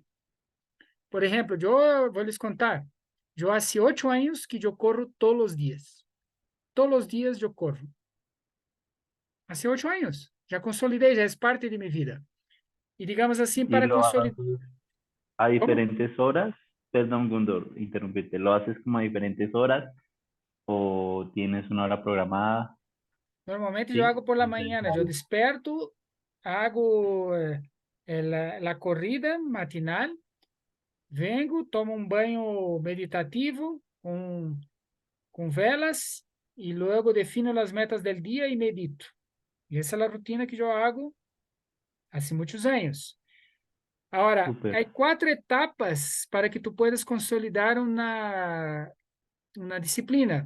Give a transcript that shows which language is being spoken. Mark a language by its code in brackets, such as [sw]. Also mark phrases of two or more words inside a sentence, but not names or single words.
[pt] Por exemplo, eu vou lhes contar. Eu há 8 anos que eu corro todos os dias. Todos os dias eu corro. Há 8 anos. Já consolidei, já é parte de minha vida. E digamos assim, para consolidar... A diferentes horas. [es] Perdón, Gundor, interrumpirte. ¿Lo haces como a diferentes horas o tienes una hora programada? Normalmente Sí, eu hago por la mañana. [pt] Eu desperto, hago a corrida matinal, vengo, tomo um banho meditativo com velas e logo defino as metas do dia e medito. E essa é a rotina que eu hago há muitos anos. Agora, há 4 etapas para que tu puedas consolidar uma disciplina.